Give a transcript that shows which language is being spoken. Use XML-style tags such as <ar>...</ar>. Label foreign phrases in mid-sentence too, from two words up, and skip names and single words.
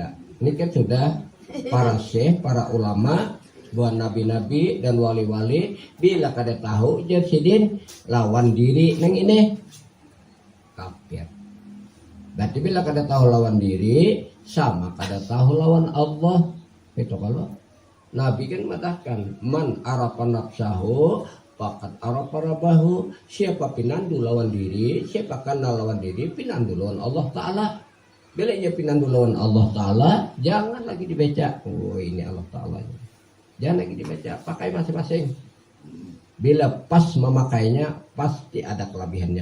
<bjn>Ini kan sudah para syekh, para ulama, buat nabi-nabi dan wali-wali bila kada tahu jadi lawan diri neng ini kafir. Berarti bila kada tahu lawan diri sama kada tahu lawan Allah.</bjn> <id>Itu kalau Nabi kan mengatakan</id> <ar>من عرف نفسه فقد عرف ربه.</ar> <bjn>Siapa pinandu lawan diri, siapa kenal lawan diri, pinandu lawan Allah Ta'ala. Bila ia pinandu lawan Allah Ta'ala, jangan lagi dibaca.</bjn> <id>Oh ini Allah Ta'ala. Jangan lagi dibaca, pakai masing-masing. Bila pas memakainya, pasti ada kelebihannya.</id>